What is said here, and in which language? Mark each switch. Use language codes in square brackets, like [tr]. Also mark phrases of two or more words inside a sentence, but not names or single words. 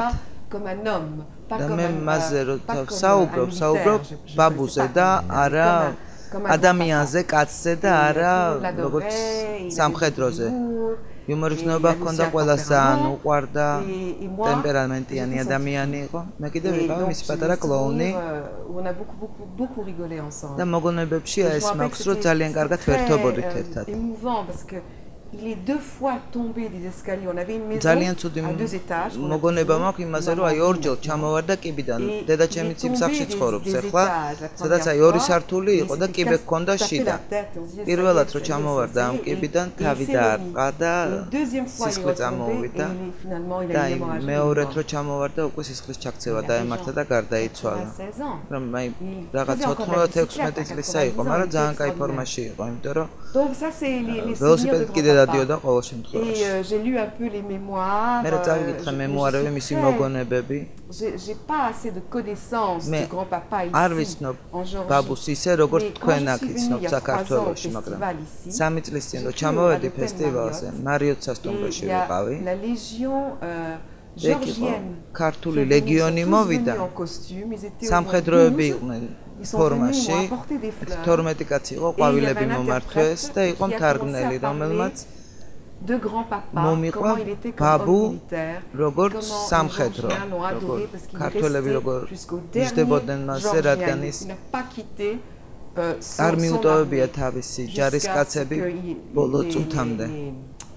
[ka] და მე მასზე საუბრობ ბაბუზე და არა ადამიანზე, კაცზე და არა როგორც სამხედროზე. იუმორის გრძნობა ჰქონდა, ყველას ძალიან უყვარდა, ტემპერამენტიანი ადამიანი იყო. მე კიდევ ვიყავი მისი პატარა კლოუნი. და მოგონებებში ეს მაქვს, რომ ძალიან კარგად ვერთობოდით ერთად. [fr] Il est deux fois tombé des escaliers. On avait une maison à 2 étages. [ka] მოგონება მაქვს იმაზე, რომ აი ორჯერ ჩამოვარდა კიბიდან. დედა ჩემი ციმსახში ცხოვრობს ახლა, სადაც აი 2 სართული იყო და კიბე ჰქონდა შიდა. პირველად რომ ჩამოვარდა ამ კიბიდან, თავი დაარტყა და სისხლი წამოვიდა. და აი მეორედ რომ ჩამოვარდა, უკვე სისხლის ჩაქცევა დაემართა და გარდაიცვალა. რომ აი რაღაც 96 წლისა იყო, მაგრამ ძალიან კაი ფორმაში იყო, იმიტომ რომ ველოსიპედით კიდე დადიოდა ყოველ შემთხვევაში. [fr] J'ai lu un peu les mémoires. [ka] მე წავიკითხე მემუარები, მისი მოგონებები. [fr] J'ai pas assez de connaissances de grand-papa ici. [ka] არ ვიცნობ ბაბუს ისე, როგორც თქვენ აქ იცნობთ საქართველოში, მაგრამ 3 წლის წინ რო ჩამოვედი ფესტივალზე, მარიოთ სასტუმროში ვიყავი. [fr] La Légion georgienne. [ka] ქართული ლეგიონი მოვიდა. სამხედროები იყვნენ ფორმაში. 12 კაცი იყო, ყვავილები მომართვეს და იყო მთარგმნელი, რომელმაც მომიყვა ბაბუ როგორც სამხედრო, ქართველები როგორ ნიშნებოდნენ მასზე, რადგან ის არ მიუტოვებია თავისი ჯარისკაცები ბოლო წუთამდე.